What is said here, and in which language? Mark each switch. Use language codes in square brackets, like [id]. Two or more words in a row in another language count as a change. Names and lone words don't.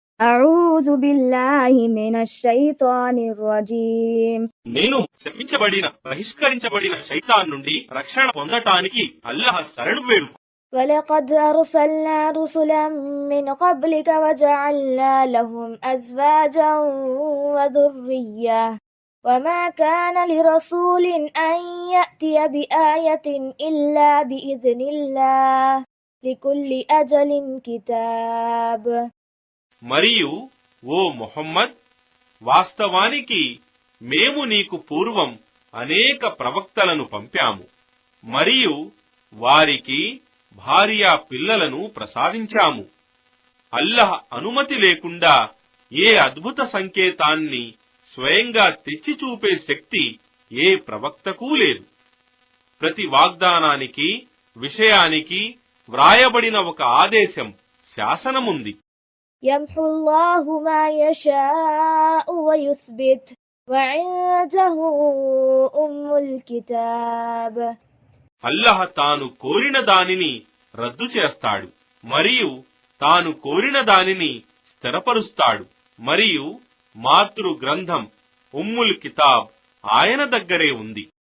[ar] أعوذ بالله من الشيطان الرجيم. [te] నేను శపించబడిన బహిష్కరించబడిన శైతాన్ నుండి రక్షణ పొందటానికి అల్లాహ్ శరణు వేడు. [ar] ولقد أرسلنا رسلا من قبلك وجعلنا لهم أزواجا وذرية وما كان لرسول أن يأتي بآية إلا بإذن الله لكل أجل كتاب. [te] మరియు ఓ ముహమ్మద్, వాస్తవానికి మేము నీకు పూర్వం అనేక ప్రవక్తలను పంపాము మరియు వారికి భార్యా పిల్లలను ప్రసాదించాము. అల్లహ్ అనుమతి లేకుండా ఏ అద్భుత సంకేతాన్ని స్వయంగా తెచ్చి చూపే శక్తి ఏ ప్రవక్తకూ లేదు. ప్రతి వాగ్దానానికి, విషయానికి వ్రాయబడిన ఒక ఆదేశం, శాసనముంది. [ar] يمحو الله ما يشاء ويثبت وعنده أم الكتاب. [te] అల్లహ్ తాను కోరిన దానిని రద్దు చేస్తాడు మరియు తాను కోరిన దానిని స్థిరపరుస్తాడు మరియు మాతృ గ్రంథం [ar] أم الكتاب [te] ఆయన దగ్గరే ఉంది.